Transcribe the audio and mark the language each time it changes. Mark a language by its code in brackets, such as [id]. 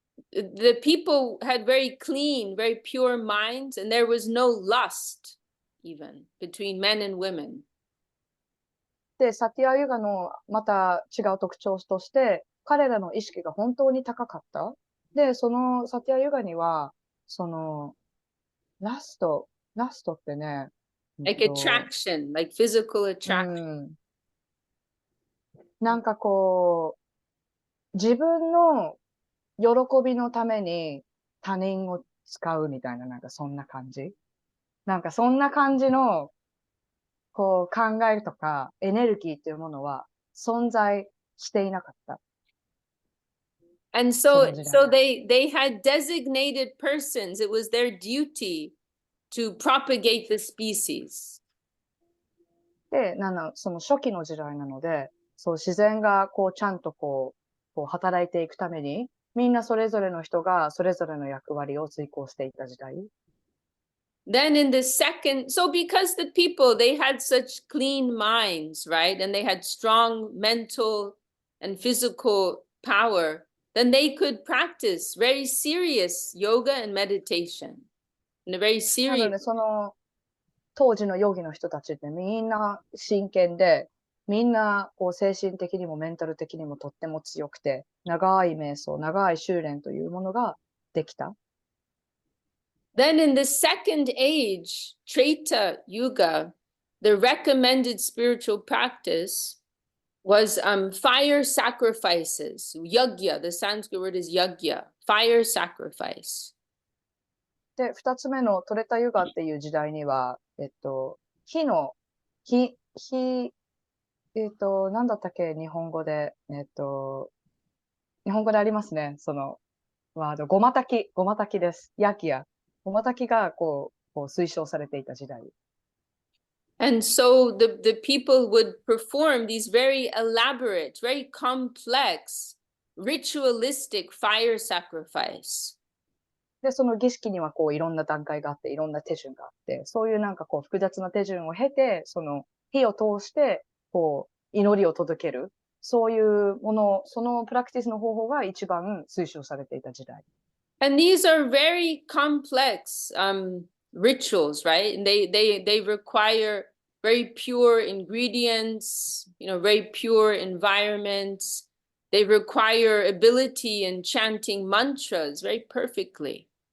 [en] The people had very clean, very pure minds, and there was no lust even between men and women. [ja] で、サティアユガのまた違う特徴として、彼らの意識が本当に高かった。で、そのサティアユガには、ラストってね、 [en] like attraction, like physical attraction. [ja] なんか自分の喜びのために他人を使うみたいな、なんかそんな感じ。なんかそんな感じの、考えとかエネルギーっていうものは存在していなかった。 [en] And [ja] そ [en] so [ja] の時代 [en] so they had designated persons. It was their duty to propagate the species. [ja] で、その初期の時代なので、そう自然がこうちゃんとこう働いていくために、みんなそれぞれの人がそれぞれの役割を遂行していた時代。 [en] Then in the second, so because the people, they had such clean minds, right? And they had strong mental and physical power, then they could practice very serious yoga and meditation in a very [ja] なの [en] serious. [ja] で、その当時のヨギの人たちってみんな真剣で、みんなこう精神的にもメンタル的にもとっても強くて、長い瞑想、長い修練というものができた。 [en] Then in the second age, Treta Yuga, the recommended spiritual practice was fire sacrifices. Yagya, the Sanskrit word is yagya, fire sacrifice. [ja] で、二つ目のトレタユガっていう時代には、火の、火、火、なんだったっけ、日本語で、日本語でありますね、そのワード、ごまたきです。ヤキヤ。ごまたきがこう推奨されていた時代。 [en] And so the people would perform these very elaborate, very complex, ritualistic fire sacrifice. [ja] で、その儀式にはこういろんな段階があって、いろんな手順があって、そういうなんかこう複雑な手順を経て、その火を通して、こう祈りを届ける。そういうもの、そのプラクティスの方法が一番推奨されていた時代。 [en] And these are very complex rituals, right? And they require very pure ingredients, very pure environments. They require ability in chanting mantras very perfectly.